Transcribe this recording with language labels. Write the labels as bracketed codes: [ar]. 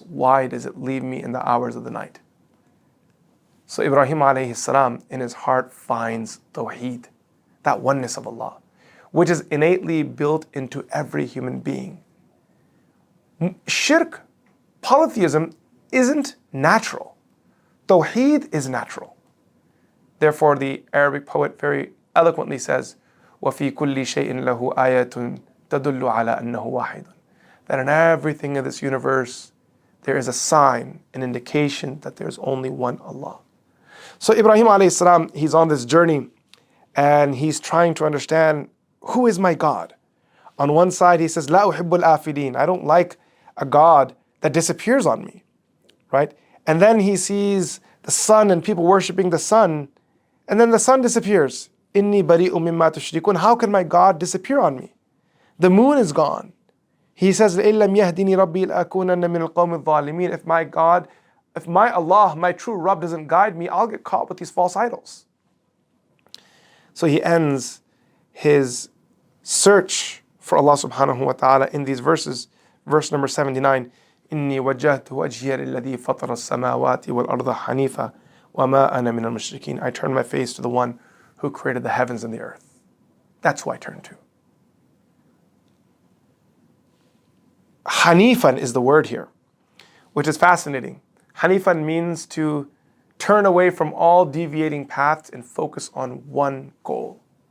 [en] Why does it leave me in the hours of the night? So Ibrahim alayhi salam in his heart finds Tawheed, that oneness of Allah, which is innately built into every human being. Shirk, polytheism, isn't natural. Tawheed is natural. Therefore, the Arabic poet very eloquently says, [ar] وَفِي كُلِّ شَيْءٍ لَهُ آيَةٌ تَدُلُّ عَلَى أَنَّهُ وَاحِدٌ. [en] That in everything in this universe, there is a sign, an indication that there is only one Allah. So Ibrahim alayhi salam, he's on this journey and he's trying to understand, who is my God? On one side he says, [ar] La uhibbul afilin. [en] I don't like a God that disappears on me, right? And then he sees the sun and people worshiping the sun, and then the sun disappears. [ar] Inni bari'u mimma tushrikun. [en] How can my God disappear on me? The moon is gone. He says, [ar] لَإِن لَمْ يَهْدِنِي رَبِّي لَأَكُونَنَّ مِنَ الْقَوْمِ الظَّالِمِينَ. [en] If my God, if my Allah, my true Rabb doesn't guide me, I'll get caught with these false idols. So he ends his search for Allah subhanahu wa ta'ala in these verses. Verse number 79, [ar] إِنِّي وَجَّهْتُ وَجْهِيَ لِلَّذِي فَطَرَ السَّمَاوَاتِ وَالْأَرْضَ حَنِيفًا وَمَا أَنَا مِنَ الْمُشْرِكِينَ. [en] I turn my face to the one who created the heavens and the earth. That's who I turn to. Hanifan is the word here, which is fascinating. Hanifan means to turn away from all deviating paths and focus on one goal.